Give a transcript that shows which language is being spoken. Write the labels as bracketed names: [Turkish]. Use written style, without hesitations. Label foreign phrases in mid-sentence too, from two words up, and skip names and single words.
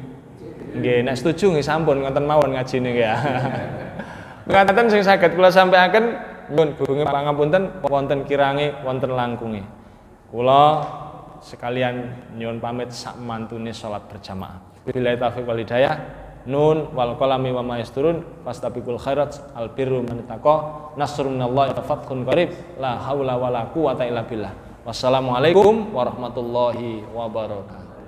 [Javanese] Nggih, nek setuju nggih sampun ngoten mawon ngajine nggih ya. Ngaten sing saged kula sampaiaken nyuwun gunge pangapunten wonten kirange wonten langkunge. Kula sekalian nyuwun pamit sak mantune salat berjamaah. [Arabic] بالله التوفيق والهداية. ن والقلم وما يسطرون فاستبقوا الخيرات البر من اتقى نصر من الله وفتح قريب لا حول ولا قوة إلا بالله. والسلام عليكم ورحمة الله وبركاته.